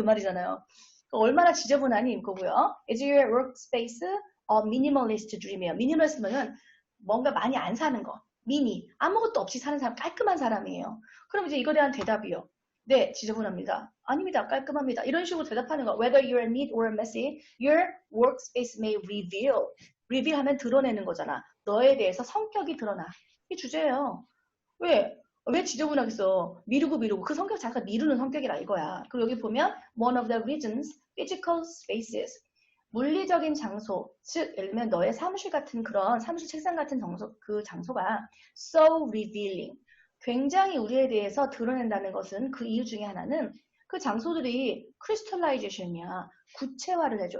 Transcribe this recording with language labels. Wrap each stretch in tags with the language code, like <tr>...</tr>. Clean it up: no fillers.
<ko>그 말이잖아요. 얼마나 지저분하니? 그거고요.</ko> <en>Is your workspace a minimalist dream</en> <ko>이에요. 미니멀리스트는 뭔가 많이 안 사는 거. 미니. 아무것도 없이 사는 사람, 깔끔한 사람이에요. 그럼 이제 이거에 대한 대답이요. 네, 지저분합니다. 아닙니다. 깔끔합니다. 이런 식으로 대답하는 거.</ko> <en>Whether you're neat or messy, your workspace may reveal.</en> <ko>reveal하면 드러내는 거잖아. 너에 대해서 성격이 드러나. 이게 주제예요. 왜 지저분하겠어? 미루고 그 성격 자체가 미루는 성격이라 이거야. 그리고 여기 보면</ko> <en>one of the reasons physical spaces</en> <ko>물리적인 장소, 즉 예를 들면 너의 사무실 같은 그런 사무실 책상 같은 그 장소가</ko> <en>so revealing</en> <ko>굉장히 우리에 대해서 드러낸다는 것은 그 이유 중에 하나는 그 장소들이 crystallization이야. 구체화를 해줘.</ko>